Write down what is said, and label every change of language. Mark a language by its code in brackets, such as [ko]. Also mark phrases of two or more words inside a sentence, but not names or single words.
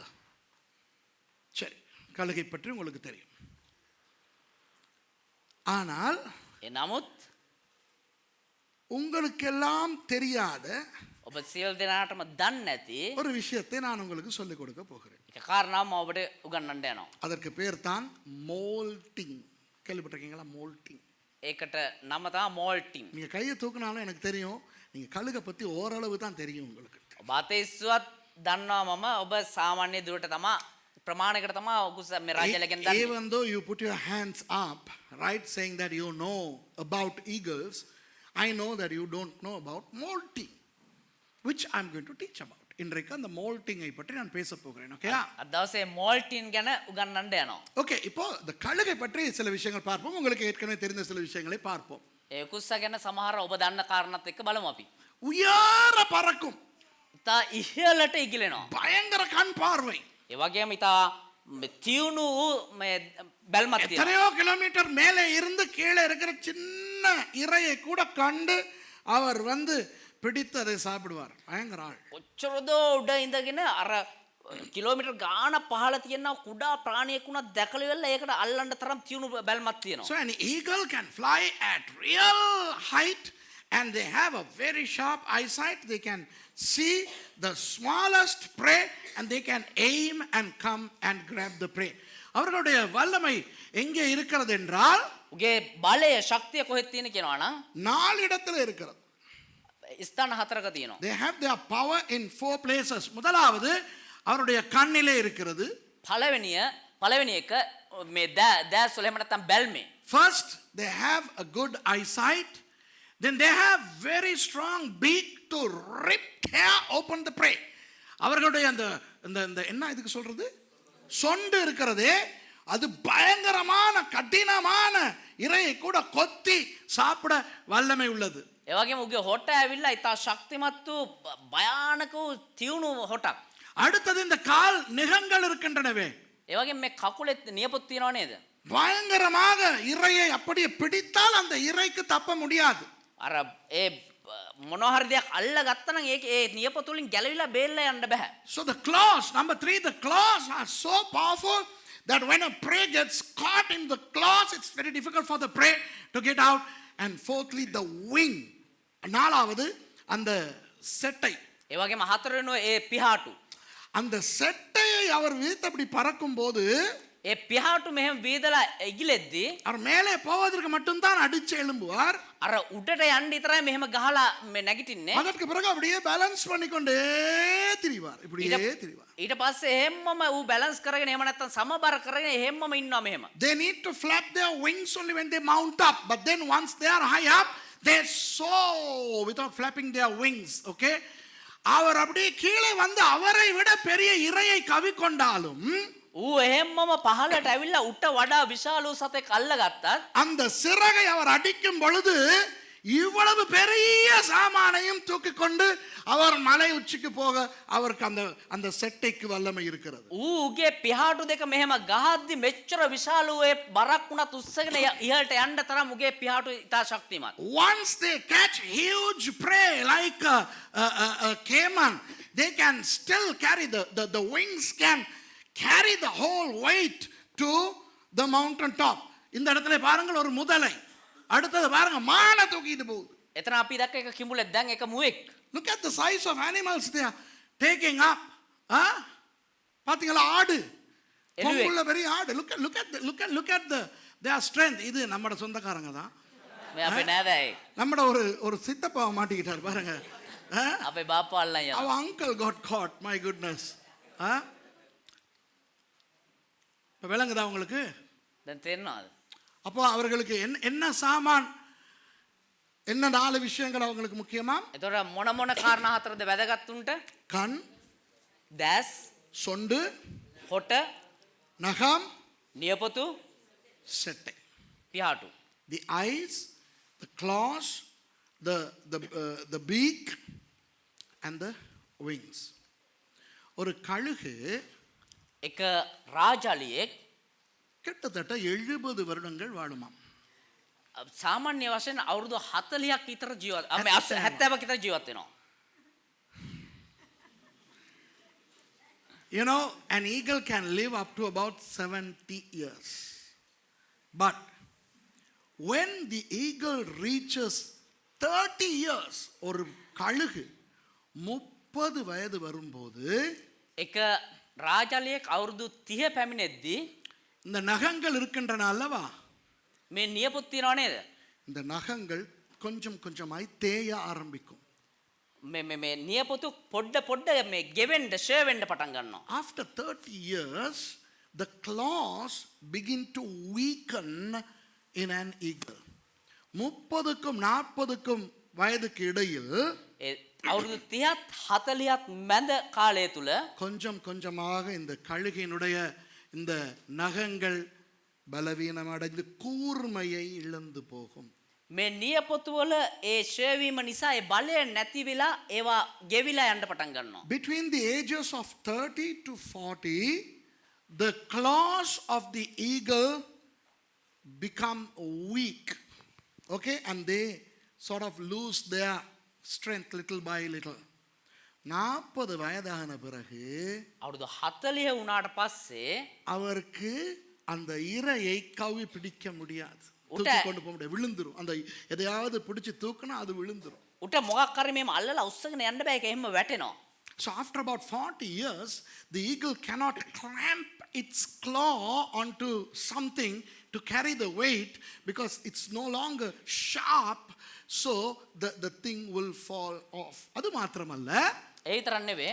[ta] சரி, கழுகை பற்றி உங்களுக்கு தெரியும். ஆனால் [si] ඒ නමුත් [ta] உங்களுக்கெல்லாம் தெரியாத [si] ඔබ සියලු දෙනාටම දන්නේ නැති [ta] ஒரு விஷயத்தை நான் உங்களுக்கு சொல்லிக் கொடுக்க போகிறேன். [si] එක කාරණාවක් මම ඔබට උගන්වන්න යනවා. [ta] அதற்கு பேர் தான் மோல்டிங். கேள்விப்பட்டிருக்கீங்களா? மோல்டிங். [si] ඒකට නම තමයි මෝල්ටින්. [ta] நீங்க கையை தூக்குனாலும் எனக்கு தெரியும், நீங்க கழுகை பத்தி ஓரளவு தான் தெரியும் உங்களுக்கு. [si] ඔබ අතේස්සුවත් දන්නවා මම ඔබ සාමාන්‍ය දුරට තමයි ප්‍රමාණයකට තමයි ඔකුස මේ රාජලිය ගැන දන්නේ. [en] Even though you put your hands up, right, saying that you know about eagles, I know that you don't know about molting, which I'm going to teach about. [ta] இன்றைக்கு அந்த மோல்டிங்கை பற்றி நான் பேச போகிறேன். ஓகேயா? [si] අද දවසේ මෝල්ටින් ගැන උගන්වන්න යනවා. [ta] ஓகே, இப்போ இந்த கழுகை பற்றி சில விஷயங்கள் பார்ப்போம். உங்களுக்கு ஏற்கனவே தெரிந்த சில விஷயங்களை பார்ப்போம். [si] ඒ කුස්ස ගැන සමහර ඔබ දන්න කාරණාත් එක්ක බලමු අපි. [ta] உயர பறக்கும், [si] ඉතා ඉහළට ඉගිලෙනවා. [ta] பயங்கர கண் பார்வை, [si] ඒ වගේම ඉතා තියුණු මේ බැල්මක් තියෙනවා. [ta] எத்தனையோ கிலோமீட்டர் மேலே இருந்து கீழே இருக்கிற சின்ன இரையை கூட கண்டு அவர் வந்து பிடித்து அதை சாப்பிடுவார். பயங்கர ஆள். [si] කොච්චරද උඩ ඉඳගෙන අර කිලෝමීටර් ගාන පහළ තියෙන කුඩා ප්‍රාණියෙක් උනත් දැකලා ඉවරලා ඒකට අල්ලන්න තරම් තියුණු බැල්මක් තියෙනවා. [en] So an eagle can fly at real height and they have a very sharp eyesight. They can see the smallest prey and they can aim and come and grab the prey. [ta] அவர்களுடைய வல்லமை எங்கே இருக்கிறது என்றால் [si] උගේ බලය ශක්තිය කොහෙද තියෙන කියනවා නම් [ta] 4 இடத்துல இருக்கிறது. [si] ස්ථාන 4ක තියෙනවා. [en] They have their power in 4 places. [ta] முதலாவது அவருடைய கண்ணிலே இருக்கிறது. [si] පළවෙනි එක මේ දැස් වල එහෙම නැත්නම් බැල්මේ. [en] First they have a good eyesight, then they have very strong beak to rip tear open the prey. [ta] அவர்களுடைய அந்த அந்த என்ன இதுக்கு சொல்றது, சொண்டு இருக்கிறதே, அது பயங்கரமான கடினமான இரையை கூட கொத்தி சாப்பிட வல்லமை உள்ளது. [si] ඒ වගේම උගේ හොට ඇවිල්ලා ඉතා ශක්තිමත් වූ භයානක වූ තියුණු හොටක්. [ta] அடுத்தது இந்த கால் நிகங்கள் இருக்கின்றனவே, [si] ඒ වගේම මේ කකුලේ නියපොත් තියනව නේද? [ta] பயங்கரமாக இரையை அப்படியே பிடித்தால் அந்த இரைக்கு தப்ப முடியாது. [si] අර ඒ මොනවා හරි දෙයක් අල්ල ගත්තා නම් ඒක ඒ නියපොත් වලින් ගැලවිලා බේරලා යන්න බෑ. [en] So the claws, number 3, the claws are so powerful that when a prey gets caught in the claws, it's very difficult for the prey to get out. And fourthly, the wing. [ta] நாலாவது அந்த செட்டை. [si] ඒ වගේම හතරවෙනි ඒ පිහාටු. [ta] அந்த செட்டையை அவர் வீழ்த்தபடி பறக்கும் போது [si] ඒ පිහාටු මෙහෙම වේදලා ඉගිලෙද්දී [ta] அவர் மேலே போவதற்கு மட்டும்தான் அடிச்சு எழும்புவார். [si] අර උඩට යන්න විතරයි මෙහෙම ගහලා මේ නැගිටින්නේ. [ta] அதற்கு பிறகு அப்படியே பேலன்ஸ் பண்ணிக்கொண்டே திரிவார், இப்படியே திரிவார். [si] ඊට පස්සේ එහෙම්මම ඌ බැලන්ස් කරගෙන එහෙම නැත්නම් සමබර කරගෙන එහෙම්මම ඉන්නවා මෙහෙම. [en] They need to flap their wings only when they mount up, but then once they are high up, they soar without flapping their wings. [ta] Okay, அவர் அப்படியே கீழே வந்து அவரை விட பெரிய இரையை கவிக்கொண்டாலும் [si] ඌ එහෙම්මම පහළට ඇවිල්ලා උට වඩා විශාල වූ සතෙක් අල්ලගත්තත් [ta] அந்த சிறகை அவர் அடிக்கும் பொழுது இவ்வளவு பெரிய சாமானையும் தூக்கி கொண்டு அவர் மலை உச்சிக்கு போக அவருக்கு அந்த அந்த செட்டைக்கு வல்லமை இருக்கிறது. [si] ඌගේ පිහාටු දෙක මෙහෙම ගහද්දි මෙච්චර විශාල වූ ඒ බරක් වුණත් උස්සගෙන ඉහළට යන්න තරම් ඌගේ පිහාටු ඉතා ශක්තිමත්. [en] Once they catch huge prey like a caiman, they can still carry the wings can carry the whole weight to the mountain top. [ta] இந்த இடத்துல பாருங்கள் ஒரு முதலை, அடுத்தது பாருங்க மானை தூக்கிட்டு போகுது. [si] එතන අපි දැක්ක එක කිඹුලෙක් දැන් එක මුවෙක්. [en] Look at the size of animals they are taking up. [ta] பாத்தீங்களா ஆடு, கொம்புள்ள பெரிய ஆடு. [en] Look at their strength. [ta] இது நம்மட சொந்தக்காரங்க தான். [si] මේ අපේ නෑදෑයි. [ta] நம்மட ஒரு சித்தப்பாவை மாட்டிக்கிட்டார் பாருங்க. [si] අපේ බාප්පා අල්ලන් යනවා. [en] Our uncle got caught. My goodness. [ta] இப்போ விளங்குதா உங்களுக்கு? [si] දැන් තේරෙනවද? [ta] அப்போ அவர்களுக்கு என்ன சாமான், என்ன 4 விஷயங்கள் அவங்களுக்கு முக்கியமா? [si] එතකොට මොන මොන කාරණා හතරද වැදගත් උන්ට? [ta] கண், [si] දැස්, [ta] சொண்டு, [si] හොට, [ta] நகம், [si] නියපොතු, [ta] செட்டை. [si] පිහාටු. [en] The eyes, the claws, the beak and the wings. [ta] ஒரு கழுகு [si] එක රාජාලියෙක් [ta] கிட்டத்தட்ட 70 வருடங்கள் வாழுமாம். [si] සාමාන්‍ය වශයෙන් අවුරුදු 40ක් විතර ජීවත් 70ක් විතර ජීවත් වෙනවා. [en] You know, an eagle can live up to about 70 years. But when the eagle reaches 30 years, [ta] ஒரு கழுகு 30 வயது வரும்போது [si] එක රාජාලියෙක් අවුරුදු 30 පැමිණෙද්දී [ta] இந்த நகங்கள் இருக்கின்றன அல்லவா, [si] මේ නියපොත් තියනව නේද? [ta] இந்த நகங்கள் கொஞ்சம் கொஞ்சமாய் தேய ஆரம்பிக்கும். [si] මේ නියපොතු පොඩ පොඩ මේ ගෙවෙන්න ෂේ වෙන්න පටන් ගන්නවා. [en] After 30 years, the claws begin to weaken in an eagle. [ta] 30க்கும் 40க்கும் வயதுக்கு இடையில் [si] අවුරුදු 30ත් 40ත් මැද කාලය තුල [ta] கொஞ்சம் கொஞ்சமாக இந்த கழுகினுடைய இந்த நகங்கள் பலவீனம் அடைந்து கூர்மையை இழந்து போகும். [si] මේ නියපොතු වල ඒ ෂේ වීම නිසා ඒ බලය නැති වෙලා ඒවා ගෙවිලා යන්න පටන් ගන්නවා. [en] Between the ages of 30 to 40, the claws of the eagle become weak. Okay, and they sort of lose their strength little by little. [ta] 40 வயதான பிறகு [si] අවුරුදු 40 වුණාට පස්සේ [ta] அவருக்கு அந்த இரையை கவி பிடிக்க முடியாது, தூக்கி கொண்டு போக முடியாது, விழுந்துரும். அந்த எதையாவது பிடிச்சு தூக்குனா அது விழுந்துரும். [si] උට මොකක් කරේ මේම අල්ලලා උස්සගෙන යන්න බෑ, ඒක එහෙම වැටෙනවා. [en] So after about 40 years, the eagle cannot clamp its claw onto something to carry the weight because it's no longer sharp, so the thing will fall off. [ta] அது மாத்திரமல்ல, [si] ඒ විතරක් නෙවෙයි